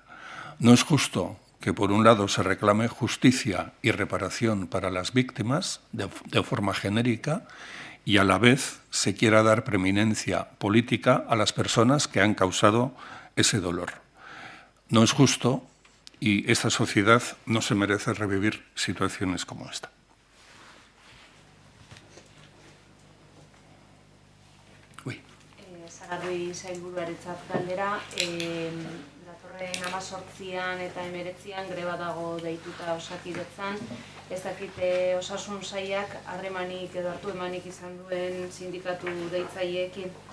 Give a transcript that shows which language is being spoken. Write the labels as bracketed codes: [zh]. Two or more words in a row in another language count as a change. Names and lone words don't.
[es] No es justo que por un lado se reclame justicia y reparación para las víctimas de forma genérica y a la vez se quiera dar preeminencia política a las personas que han causado ese dolor. No es justo y esta sociedad no se merece revivir situaciones como esta. [eu] Sagardui sailburuarentzat galdera, datorren 18an eta 19an greba dago deituta Osakidetzan. Ez dakite osasun sailak harremanik edo hartu emanik izan duen sindikatu deitzaileekin.